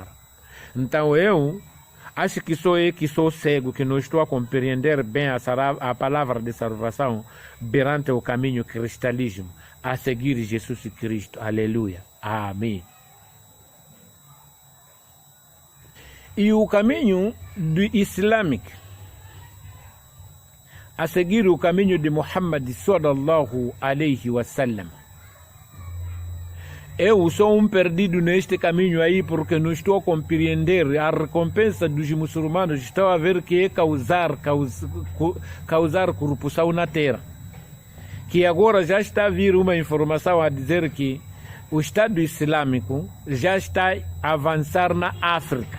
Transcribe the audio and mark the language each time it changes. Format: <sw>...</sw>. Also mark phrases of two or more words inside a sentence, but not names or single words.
<pt>Então eu acho que sou eu que sou cego, que não estou a compreender bem a palavra de salvação perante o caminho cristalismo, a seguir Jesus Cristo. Aleluia. Amém. E o caminho do islâmico, a seguir o caminho de Muhammad</pt> <ar>sallallahu alaihi wasallam.</ar> <pt>Eu sou um perdido neste caminho aí, porque não estou a compreender a recompensa dos muçulmanos. Estou a ver que é causar corrupção na terra. Que agora já está a vir uma informação a dizer que o Estado Islâmico já está a avançar na África.</pt>